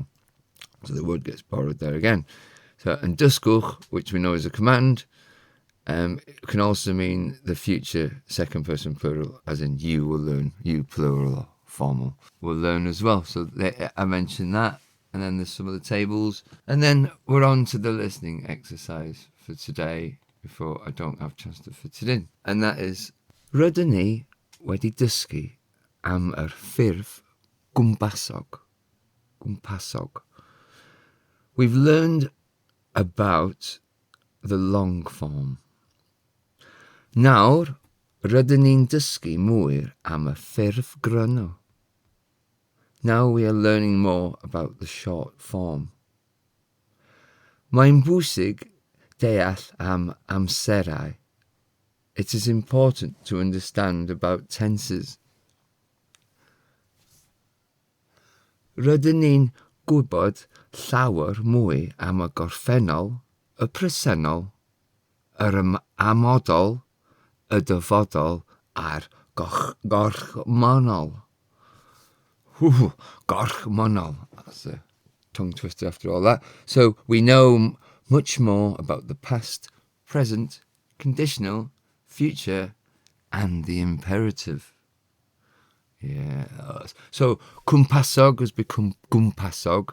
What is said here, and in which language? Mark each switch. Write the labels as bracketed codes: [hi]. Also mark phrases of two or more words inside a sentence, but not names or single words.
[en] So the word gets borrowed there again. So, and dysgwch, which we know is a command, it can also mean the future second person plural, as in you will learn, you plural or formal will learn as well. So I mentioned that, and then there's some of the tables, and then we're on to the listening exercise for today, before I don't have a chance to fit it in. And that is, [cy] rydyn ni wedi dysgu am yr ffurf gwmpasog. [en] We've learned about the long form. [cy] Nawr, rydyn ni'n dysgu mwy am y ffurf gryno. [en] Now we are learning more about the short form. [cy] Mae'n bwysig deall am amserau. [en] It is important to understand about tenses. [cy] Rydyn ni'n gwybod llawer mwy am y gorffennol, y presennol, yr amodol, y dyfodol, a'r gorchmynol. Gorchmynol. [en] That's a tongue twister after all that. So we know much more about the past, present, conditional, future, and the imperative. Yeah. So cwmpasog has become gwmpasog.